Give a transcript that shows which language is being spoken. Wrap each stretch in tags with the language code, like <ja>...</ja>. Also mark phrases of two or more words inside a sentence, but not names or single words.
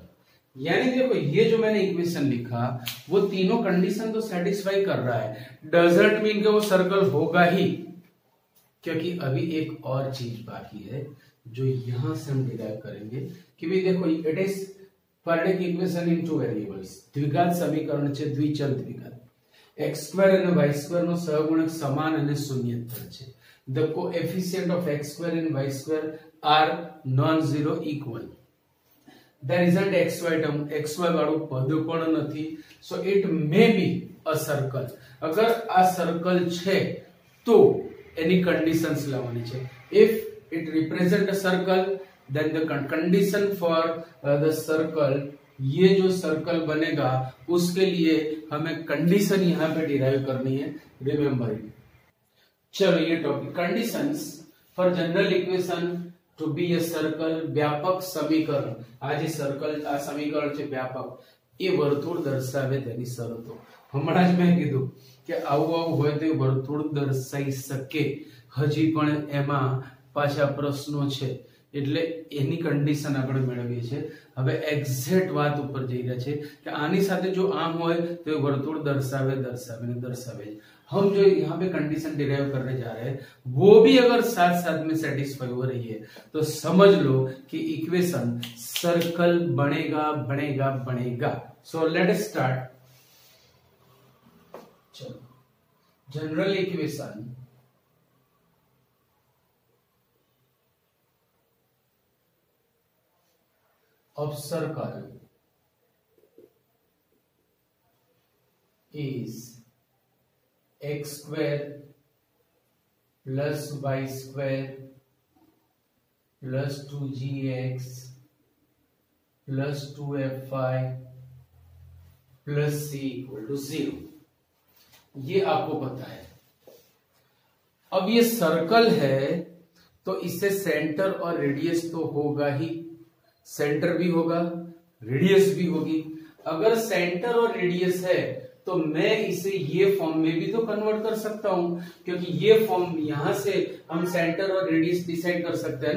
<hi>यानी देखो ये जो मैंने इक्वेशन लिखा वो तीनों कंडीशन तो सेटिस्फाई कर रहा है,</hi> <en>doesn't mean</en> <hi>कि वो सर्कल होगा ही, क्योंकि अभी एक और चीज बाकी है जो यहां से हम डिराइव करेंगे कि भाई देखो</hi> <en>it is quadratic equation in 2 variables,</en> <hi>द्विघात समीकरण</hi> <gu>છે દ્વિચલ દ્વિઘાત। x² અને y² નો સહગુણક સમાન અને શૂન્યેતર છે.</gu> <en>The coefficient of x² and y² are non-zero equal. There isn't xy term, xy</en> <gu>વાળું પદ પણ નથી.</gu> <en>So it may be a circle.</en> <gu>અગર આ સર્કલ છે તો એની કન્ડિશન્સ લાવવાની છે.</gu> <en>If it represent a circle, then the condition for the circle,</en> <hi>ये जो सर्कल बनेगा उसके लिए हमें कंडीशन यहाँ पे डिराइव करनी है.</hi> <en>remember it.</en> <hi>चलो ये</hi> <en>topic conditions for general equation to be a circle.</en> <hi>व्यापक समीकरण.</hi> <gu>આ જે સર્કલ, આ સમીકરણ છે વ્યાપક, એ વર્તુળ દર્શાવે તેની શરતો. હમણાં જ મેં કીધું કે આવું આવું હોય તો વર્તુળ દર્શાવી શકે. હજી પણ એમાં પાછા પ્રશ્નો છે એટલે એની કન્ડિશન આપણે મેળવીએ છીએ. હવે એક્ઝેક્ટ વાત ઉપર જઈ રહ્યા છે કે આની સાથે જો આમ હોય તો એ વર્તુળ દર્શાવે दर्शावे.</gu> <hi>हम जो यहाँ पे कंडीशन डिराइव करने जा रहे हैं वो भी अगर साथ साथ में सेटिस्फाई हो रही है तो समझ लो कि इक्वेशन सर्कल बनेगा.</hi> <en>so let us start. चलो, general equation of circle is x² plus y² plus 2gx plus 2fy plus c equal to 0.</en> <hi>ये आपको पता है. अब ये सर्कल है तो इससे सेंटर और रेडियस तो होगा ही. सेंटर भी होगा, रेडियस भी होगी. अगर सेंटर और रेडियस है तो मैं इसे ये फॉर्म में भी तो कन्वर्ट कर सकता हूं, क्योंकि ये फॉर्म यहां से हम सेंटर और रेडियस डिसाइड कर सकते हैं ना.</hi>